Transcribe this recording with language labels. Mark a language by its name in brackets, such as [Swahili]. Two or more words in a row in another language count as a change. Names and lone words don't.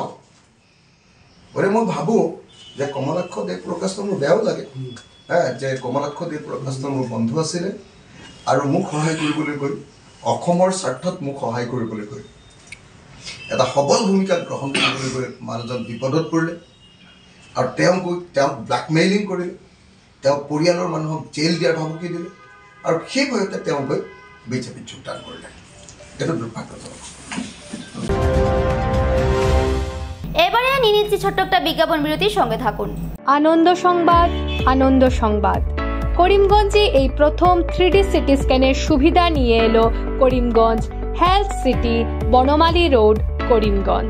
[Assamese] গতিকে মই ভাবোঁ যে কমলাক্ষ দেবপুৰকায়স্থ মোৰ বেয়াও লাগে যে কমলাক্ষ দেবপুৰকায়স্থ মোৰ বন্ধু আছিলে, আৰু মোক সহায় কৰিবলৈ গৈ, অসমৰ স্বাৰ্থত মোক সহায় কৰিবলৈ গৈ, এটা সবল ভূমিকা গ্ৰহণ কৰিবলৈ গৈ মানুহজন বিপদত পৰিলে, আৰু তেওঁক ব্লেকমেইলিং কৰিলে, তেওঁ পৰিয়ালৰ মানুহক জেল দিয়াৰ ভাবুকি দিলে, আৰু সেই ভয়তে তেওঁ গৈ বিজেপিত যোগদান কৰিলে। এইটো দুৰ্ভাগ্যজনক। [Bangla] এবারে নিনি নিচ্ছি ছোট্ট একটা বিজ্ঞাপন বিরতির সঙ্গে থাকুন। আনন্দ সংবাদ, আনন্দ সংবাদ। করিমগঞ্জে এই প্রথম [English] 3D CT scan [Bangla] সুবিধা নিয়ে এলো করিমগঞ্জ হেলথ সিটি, বনমালী রোড, করিমগঞ্জ।